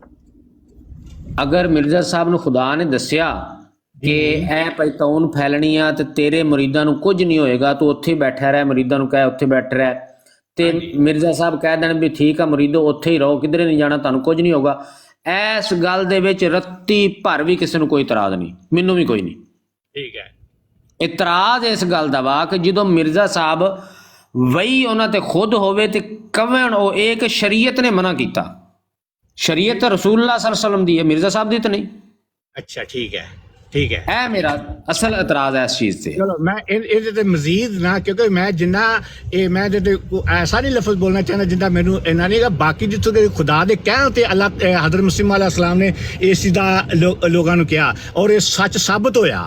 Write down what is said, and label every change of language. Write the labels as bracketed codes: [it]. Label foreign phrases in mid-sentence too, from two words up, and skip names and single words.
[pa] ਅਗਰ ਮਿਰਜ਼ਾ ਸਾਹਿਬ ਨੂੰ ਖੁਦਾ ਨੇ ਦੱਸਿਆ ਕਿ ਇਹ ਭਾਈ ਤਾਉਨ ਫੈਲਣੀ ਆ ਤੇ ਤੇਰੇ ਮੁਰੀਦਾਂ ਨੂੰ ਕੁਝ ਨਹੀਂ ਹੋਏਗਾ, ਤੂੰ ਉੱਥੇ ਬੈਠਾ ਰਹਿ, ਮੁਰੀਦਾਂ ਨੂੰ ਕਹਿ ਉੱਥੇ ਬੈਠ ਰਹਿ, ਤੇ ਮਿਰਜ਼ਾ ਸਾਹਿਬ ਕਹਿ ਦੇਣ ਵੀ ਠੀਕ ਆ ਮੁਰੀਦੋ ਉੱਥੇ ਹੀ ਰਹੋ, ਕਿਧਰੇ ਨਹੀਂ ਜਾਣਾ, ਤੁਹਾਨੂੰ ਕੁਝ ਨਹੀਂ ਹੋਗਾ, ਇਸ ਗੱਲ ਦੇ ਵਿੱਚ ਰੱਤੀ ਭਰ ਵੀ ਕਿਸੇ ਨੂੰ ਕੋਈ ਇਤਰਾਜ਼ ਨਹੀਂ, ਮੈਨੂੰ ਵੀ ਕੋਈ ਨਹੀਂ। ਠੀਕ ਹੈ, ਇਤਰਾਜ਼ ਇਸ ਗੱਲ ਦਾ ਵਾ ਕਿ ਜਦੋਂ ਮਿਰਜ਼ਾ ਸਾਹਿਬ ਵਹੀ ਉਹਨਾਂ ਤੇ ਖੁਦ ਹੋਵੇ ਤੇ ਕਵਣ ਉਹ ਇੱਕ ਸ਼ਰੀਅਤ ਨੇ ਮਨਾ ਕੀਤਾ, ਸ਼ਰੀਅਤ ਤਾਂ [ar] رسول الله صلى الله عليه وسلم [pa] ਦੀ ਹੈ, ਮਿਰਜ਼ਾ ਸਾਹਿਬ ਦੀ ਤਾਂ ਨਹੀਂ। ਅੱਛਾ ਠੀਕ ਹੈ, ਠੀਕ ਹੈ, ਇਹ ਮੇਰਾ ਅਸਲ ਇਤਰਾਜ਼ ਹੈ ਇਸ ਚੀਜ਼ ਤੇ। ਚਲੋ ਮੈਂ ਇਹਦੇ ਤੇ ਮਜ਼ੀਦ ਨਾ, ਕਿਉਂਕਿ ਮੈਂ ਜਿੰਨਾ ਮੈਂ ਇਹਦੇ ਤੇ ਐਸਾ ਨਹੀਂ ਲਫ਼ਜ਼ ਬੋਲਣਾ ਚਾਹੁੰਦਾ ਜਿੰਦਾ ਮੈਨੂੰ ਇਹਨਾਂ ਨਹੀਂ ਗਾ। ਬਾਕੀ ਜਿੱਥੋਂ ਦੇ ਖੁਦਾ ਦੇ ਕਹਿਣ ਤੇ ਅੱਲਾਹ ਹਜ਼ਰਤ ਮਸੀਹ [ar] عليه السلام [pa] ਨੇ ਇਸ ਚੀਜ਼ ਦਾ ਲੋਕਾਂ ਨੂੰ ਕਿਹਾ ਔਰ ਇਹ ਸੱਚ ਸਾਬਤ ਹੋਇਆ।